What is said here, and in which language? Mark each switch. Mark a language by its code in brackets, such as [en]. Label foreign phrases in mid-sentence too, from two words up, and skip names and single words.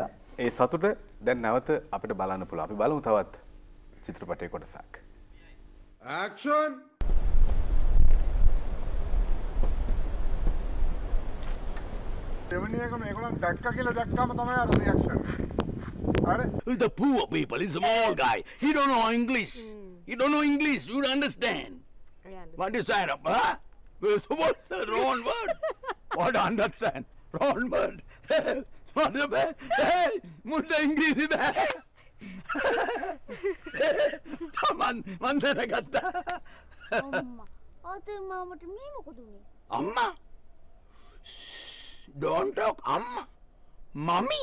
[si] ඒ සතුට දැන් නැවත අපිට බලන්න පුළුවන්. අපි බලමු තවත් චිත්‍රපටයේ කොටසක්. [en] Action! [si] දෙවැනි එක මේගොල්ලන් දැක්ක කියලා දැක්කම තමයි අර රියැක්ෂන්. හරි? [en] The poor people is a small guy. He don't know English. He don't know English. You understand? What is that? Huh? What's the wrong word? What understand? Wrong word. What the bad? [hi] Hey, मुझे इंग्लिश में. [si] Man දැනගත්තා. අම්මා. අතේ මාමට මේ මොකද උනේ? අම්මා. [en] Don't talk amma. Mommy.